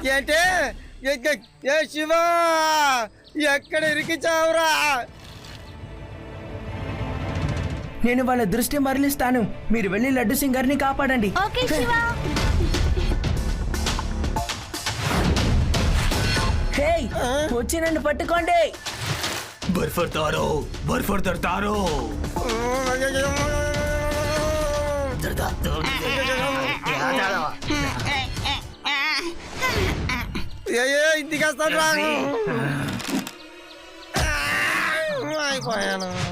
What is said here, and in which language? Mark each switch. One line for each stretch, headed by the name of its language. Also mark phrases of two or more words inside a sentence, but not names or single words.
Telugu: ఏంటి? ఏ శివ, ఎక్కడ ఇరికించావురా? నేను వాళ్ళ దృష్టి మరలిస్తాను. మీరు వెళ్ళి లడ్డు సింగారిని కాపాడండి. ఓకే శివ. హే, వచ్చి నన్ను పట్టుకోండి. बर्फर तारो बर्फर दरतारो. ఇంటికి వస్తాను రా. అయిపోయాను.